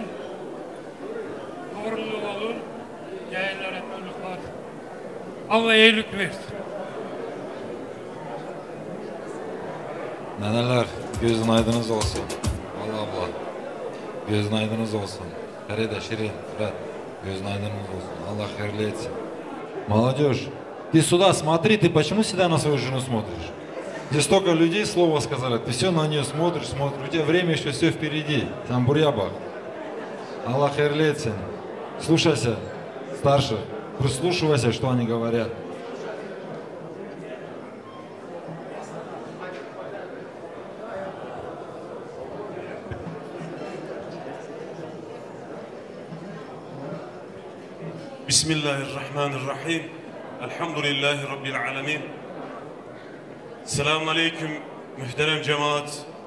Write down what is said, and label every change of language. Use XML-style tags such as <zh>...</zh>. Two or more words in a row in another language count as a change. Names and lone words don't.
<tr>Torunlu olun. Cahillere çocuklar. Allah iyilik versin. Neneler, gözün aydınız olsun. Allah Allah. Gözün aydınız olsun. Feride, Şirin, Fred. Gözün aydınız olsun. Allah hayırlı etsin.</tr> <ru>Молодежь, ты сюда смотри, ты почему всегда на свою жену смотришь? Здесь столько людей слово сказали, ты все на нее смотришь, у тебя время еще все впереди. Там бурья бak.</ru> <tr>Allah hayırlı etsin.</tr> <ru>Слушайся старших, прислушивайся, что они говорят.</ru> <ar>بسم الله الرحمن الرحيم. الحمد لله رب العالمين.</ar> <tr>Selamun aleyküm muhterem cemaat.</tr>